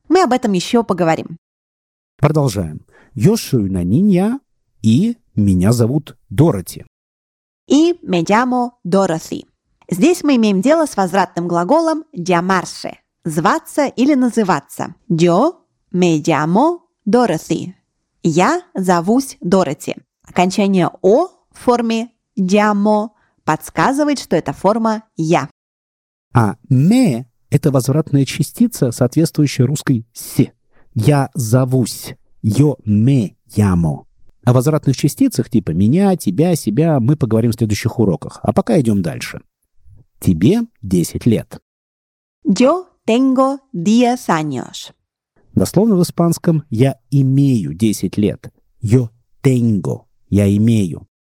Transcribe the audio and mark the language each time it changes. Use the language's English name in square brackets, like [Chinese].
[Russian] Мы об этом еще поговорим. Продолжаем. [Spanish] «Yo soy una niña» [Russian] и «меня зовут Дороти». [Spanish] «И me llamo Dorothy». [Russian] Здесь мы имеем дело с возвратным глаголом «llamarse» – «зваться» или «называться». [Spanish] «Yo me llamo Dorothy» – [Russian] «я зовусь Дороти». Окончание «о» в форме «llamo» подсказывает, что это форма «я». А «me» – это возвратная частица, соответствующая русской «с». «Я зовусь» [Spanish] – «yo me llamo». [Russian] О возвратных частицах типа «меня», «тебя», «себя» мы поговорим в следующих уроках. А пока идем дальше. Тебе 10 лет. [Spanish] Yo tengo 10 años. [Russian] Дословно в испанском «я имею 10 лет». [Spanish] Yo tengo [Russian] – «я имею».